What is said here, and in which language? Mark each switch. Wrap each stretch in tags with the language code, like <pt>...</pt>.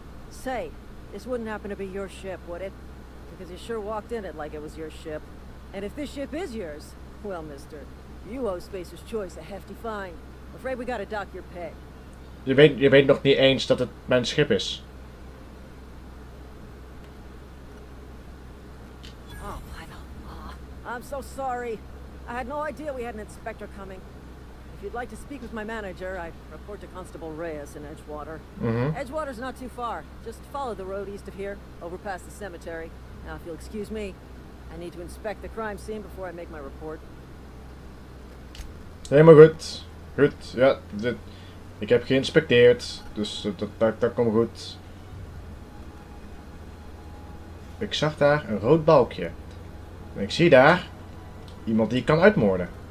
<en>Say, this wouldn't happen to be your ship, would it? Because you sure walked in it like it was your ship. And if this ship is yours, well, mister, you owe Spacer's Choice a hefty fine. Afraid we gotta dock your pay.</en> <nl>Je weet nog niet eens dat het mijn schip is.</nl> <en>Oh, by the law. I'm so sorry. I had no idea we had an inspector coming. If you'd like to speak with my manager, I'd report to Constable Reyes in Edgewater. Edgewater's not too far. Just follow the road east of here, over past the cemetery. Now, if you'll excuse me, I need to inspect the crime scene before I make my report.</en> <nl>Helemaal goed. Goed, ja. Ik heb geïnspecteerd, dus dat komt goed. Ik zag daar een rood balkje. En ik zie daar iemand die ik kan uitmoorden.</nl>